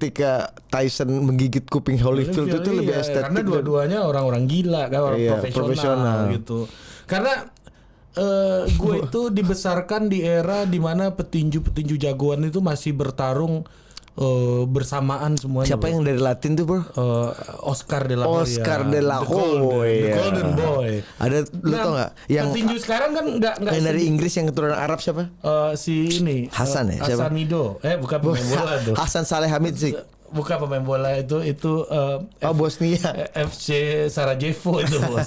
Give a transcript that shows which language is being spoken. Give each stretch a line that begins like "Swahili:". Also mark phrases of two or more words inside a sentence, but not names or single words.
Indonesian: ketika Tyson menggigit kuping Holyfield itu lebih Iya, estetik. karena dua-duanya orang-orang gila kan, orang Iya, profesional gitu. Karena gue itu dibesarkan di era dimana petinju-petinju jagoan itu masih bertarung bersamaan semuanya. Siapa yang dari Latin tuh bro? Oscar de la Hoya. Oscar de la
English: The Golden,
Indonesian: Hoya.
English: The Golden Boy.
Indonesian: Ada lu tau nggak? Yang petinju sekarang kan nggak yang dari Inggris yang keturunan Arab siapa? si ini Hasan ya? Siapa? Hasanido. Bukan pemain bola tuh. Hasan Saleh Hamidzik. Bukan pemain bola itu Bosnia. FC Sarajevo itu bos.